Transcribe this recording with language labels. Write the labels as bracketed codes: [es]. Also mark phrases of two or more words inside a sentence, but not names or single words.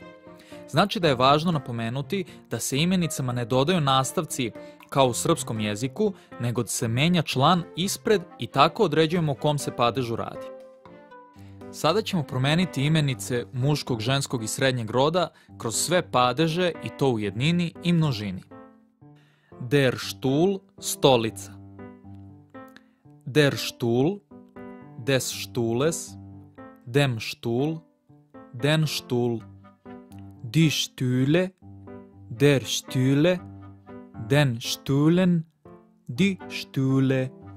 [sr] Znači da je važno napomenuti da se imenicama ne dodaju nastavci kao u srpskom jeziku, nego da se menja član ispred i tako određujemo o kom se padežu radi. Sada ćemo promeniti imenice muškog, ženskog i srednjeg roda kroz sve padeže i to u jednini i množini. [de] Der Stuhl, stolica. Der Stuhl, des Stuhles, dem Stuhl, den Stuhl. Die Stühle, der Stühle, den Stühlen, die Stühle.